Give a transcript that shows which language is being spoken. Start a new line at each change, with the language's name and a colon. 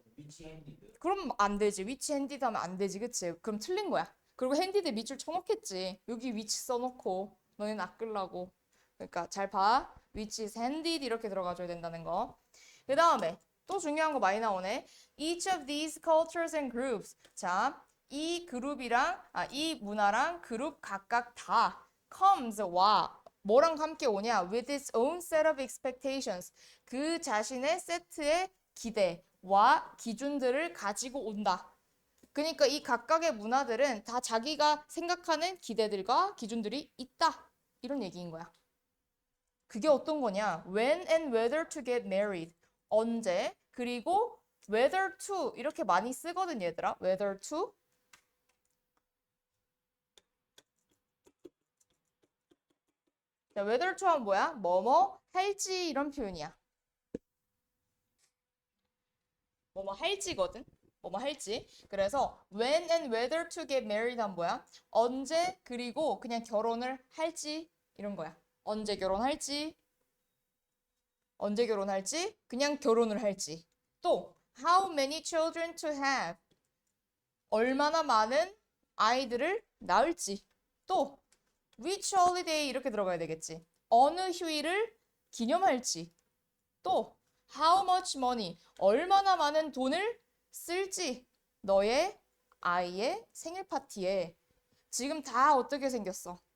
English: 위치 핸디드.
Korean: 그럼 안 되지.
English: which handed
Korean: 하면 안 되지. 그치? 그럼 틀린 거야. 그리고 handed에 밑줄 쳐놓겠지. 여기 which 써놓고 너네 낚으려고. 그러니까 잘 봐.
English: which is handed
Korean: 이렇게 들어가줘야 된다는 거. 그 다음에 또 중요한 거 많이 나오네.
English: Each of these cultures and groups.
Korean: 자, 이 그룹이랑 이 문화랑 그룹 각각 다 comes 와 뭐랑 함께 오냐?
English: With its own set of expectations.
Korean: 그 자신의 세트의 기대와 기준들을 가지고 온다. 그러니까 이 각각의 문화들은 다 자기가 생각하는 기대들과 기준들이 있다. 이런 얘기인 거야. 그게 어떤 거냐?
English: When and whether to get married.
Korean: 언제, 그리고 whether to 이렇게 많이 쓰거든 얘들아. whether to. 자, whether to 하면 뭐야? 뭐뭐 할지 이런 표현이야. 뭐뭐 할지거든. 뭐뭐 할지. 그래서
English: when and whether to get married
Korean: 하면 뭐야? 언제, 그리고 그냥 결혼을 할지 이런 거야. 언제 결혼할지, 언제 결혼할지, 그냥 결혼을 할지.
English: 또 how many children to have.
Korean: 얼마나 많은 아이들을 낳을지. 또 which holiday 이렇게 들어가야 되겠지. 어느 휴일을 기념할지. 또
English: how much money.
Korean: 얼마나 많은 돈을 쓸지. 너의 아이의 생일 파티에. 지금 다 어떻게 생겼어?